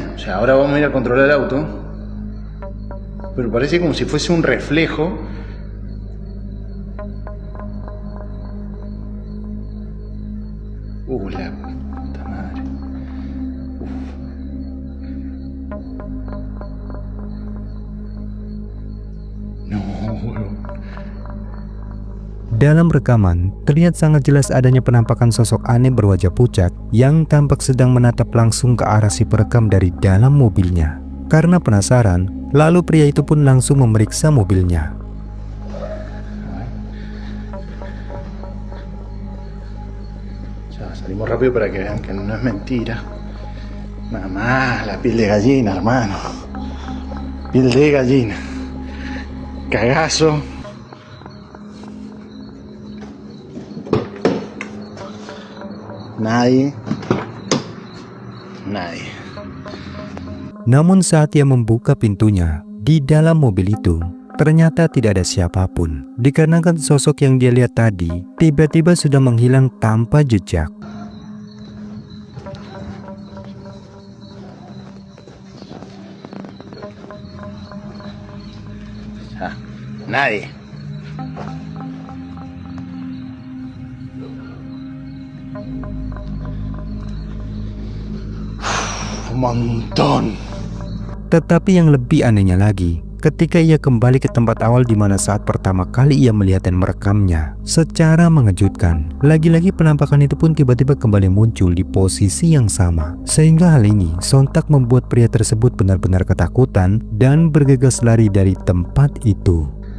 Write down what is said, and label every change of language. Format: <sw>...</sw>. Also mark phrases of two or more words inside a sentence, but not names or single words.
<es>O sea, ahora vamos a ir a controlar el auto. Pero parece como si fuese un reflejo. La puta madre. No, bro.</es> <id>Dalam rekaman, terlihat sangat jelas adanya penampakan sosok aneh berwajah pucat yang tampak sedang menatap langsung ke arah si perekam dari dalam mobilnya. Karena penasaran, lalu pria itu pun langsung memeriksa mobilnya.</id> <es>Salimos rápido para que vean que no es mentira. Mamá, la piel de gallina, hermano. Piel de gallina. Cagazo. Nadie.</es> <id>Namun saat ia membuka pintunya, di dalam mobil itu ternyata tidak ada siapapun. Dikarenakan sosok yang dia lihat tadi tiba-tiba sudah menghilang tanpa jejak.</id> <es>Nadie. Un montón.</es> <id>Tetapi yang lebih anehnya lagi, ketika ia kembali ke tempat awal di mana saat pertama kali ia melihat dan merekamnya, secara mengejutkan, lagi-lagi penampakan itu pun tiba-tiba kembali muncul di posisi yang sama. Sehingga hal ini sontak membuat pria tersebut benar-benar ketakutan dan bergegas lari dari tempat itu.</id>